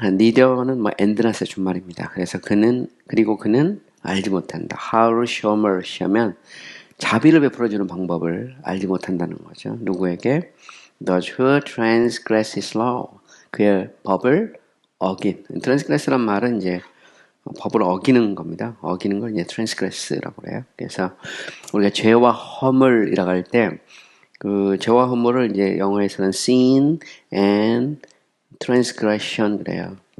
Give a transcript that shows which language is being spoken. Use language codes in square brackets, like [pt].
[ko] neither는 and나 준 말입니다. 그래서 그는 알지 못한다. [en] How show [ko] mercy 하면 자비를 베풀어주는 방법을 알지 못한다는 거죠. 누구에게? [en] Those who transgress his law. [ko] 그의 법을 어긴. transgress란 말은 이제 법을 어기는 겁니다. 어기는 걸 이제 transgress라고 그래요. 그래서 우리가 죄와 허물이라고 할 때 그 죄와 허물을 이제 영어에서는 [en] sin and transgression [ko] 그래요.